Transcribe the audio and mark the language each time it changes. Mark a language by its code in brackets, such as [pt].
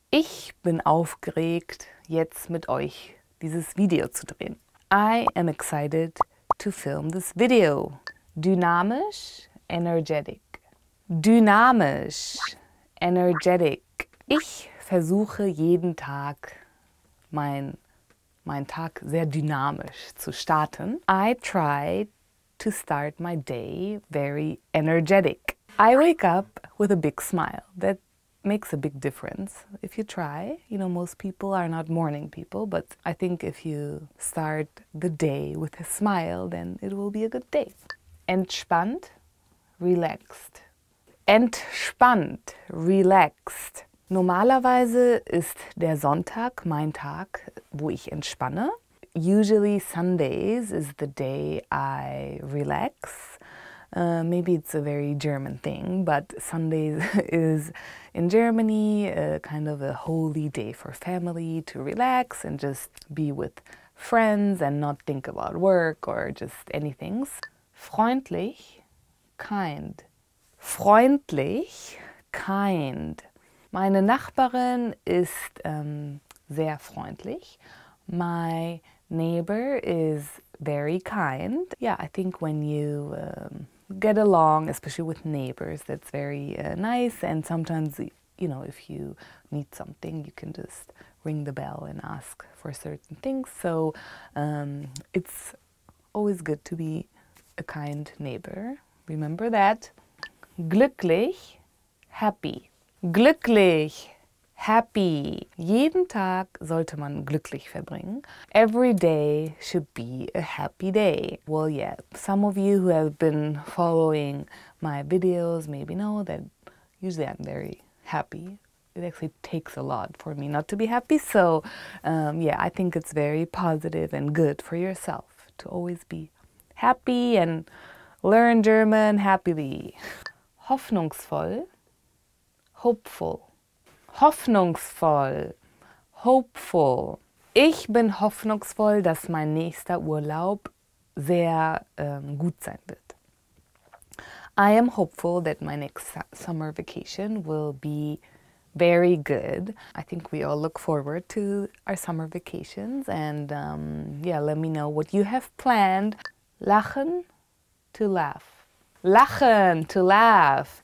[de] Ich bin aufgeregt, jetzt mit euch dieses Video zu drehen. [en] I am excited to film this video. [de] Dynamisch, energetic. Dynamisch, energetic. Ich versuche jeden Tag meinen Tag sehr dynamisch zu starten. [en] I try to start my day very energetic. I wake up with a big smile. That makes a big difference. If you try, you know, most people are not morning people, but I think if you start the day with a smile, then it will be a good day. [de] Entspannt, relaxed. Entspannt, relaxed. Normalerweise ist der Sonntag mein Tag, wo ich entspanne. [en] Usually Sundays is the day I relax. Maybe it's a very German thing, but Sundays is in Germany kind of a holy day for family to relax and just be with friends and not think about work or just anything. [de] Freundlich, kind. Freundlich, kind. Meine Nachbarin ist sehr freundlich. [en] My neighbor is very kind. Yeah, I think when you get along, especially with neighbors, that's very nice. And sometimes, you know, if you need something, you can just ring the bell and ask for certain things. So it's always good to be a kind neighbor. Remember that. Glücklich, happy. [de] Glücklich, happy. Jeden Tag sollte man glücklich verbringen. [en] Every day should be a happy day. Well, yeah, some of you who have been following my videos maybe know that usually I'm very happy. It actually takes a lot for me not to be happy. So, yeah, I think it's very positive and good for yourself to always be happy and learn German happily. [de] Hoffnungsvoll, hopeful. Hoffnungsvoll, hopeful. Ich bin hoffnungsvoll, dass mein nächster Urlaub sehr gut sein wird. [en] I am hopeful that my next summer vacation will be very good. I think we all look forward to our summer vacations and yeah, let me know what you have planned. [de] Lachen, to laugh. Lachen, to laugh.